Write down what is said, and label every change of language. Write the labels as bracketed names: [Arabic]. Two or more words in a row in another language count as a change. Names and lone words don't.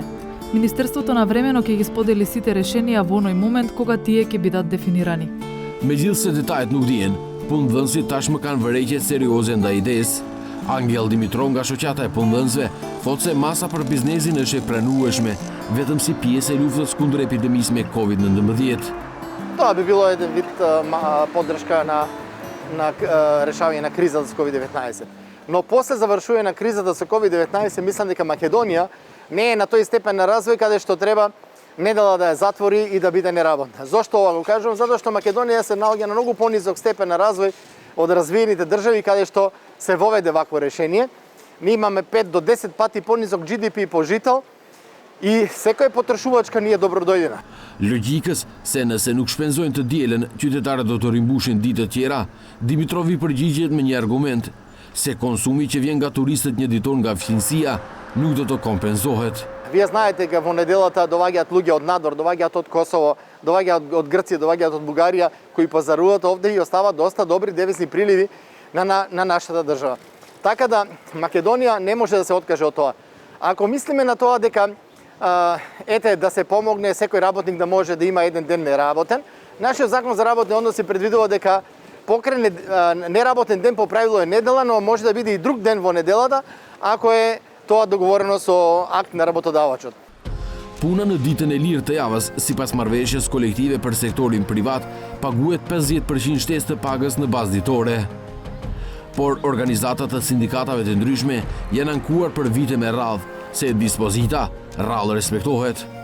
[Macedonian] Министерството навремено ќе ги сподели сите решенија во оној момент кога тие ќе бидат дефинирани. [Albanian] Megjithse detajet nuk dihen, punëdhënësit tashmë kanë vërejtje serioze ndaj idesë. Angel Dimitrov nga shoqata e punëdhënësve thotë se masa për biznesin është e pranueshme vetëm si pjesë e luftës kundër epidemisë me COVID-19. [Macedonian] Тоа би било еден вид поддршка на решавање на кризата со COVID-19. Но после завршување на кризата со COVID-19, мислам дека Македонија не е на тој степен на развој каде што треба недела да ја затвори и да биде неработна. Зошто ова го кажувам? Затоа што Македонија се наоѓа на многу понизок степен на развој од развиените држави каде што се воведе вакво решение. Ние имаме 5 до 10 пати понизок GDP по жител и секоја потрошувачка ни е добродојдена. [Albanian] Logjikës se nëse nuk shpenzojnë të dielën, qytetarët do të rimbushin ditë të tjera, Dimitrovi përgjigjet me një argument, se konsumi që vjen nga turistët një ditor nga fshinësia nuk do të kompenzohet. [Macedonian] Вие знаете дека во неделата доаѓаат луѓе од надвор, доаѓаат од Косово, доаѓаат од Грција, доаѓаат од Бугарија, кои пазаруваат овде и оставаат доста добри девизни приливи на нашата држава. Така да Македонија не може да се откаже од тоа. Ако мислиме на тоа дека да се помогне секој работник да може да има еден ден неработен, нашиот закон за работни односи предвидува дека покрај неработен ден по правило е недела, но може да биде и друг ден во неделата, ако е тоа договорено со акт на работодавачот. [Albanian] Puna në ditën e lirë të javës, sipas marrëveshjes kolektive për sektorin privat, paguhet 50% shtesë të pagës në bazë ditore. Por organizatat e sindikatave të ndryshme janë ankuar për vite me radhë se dispozita rrallë respektohet.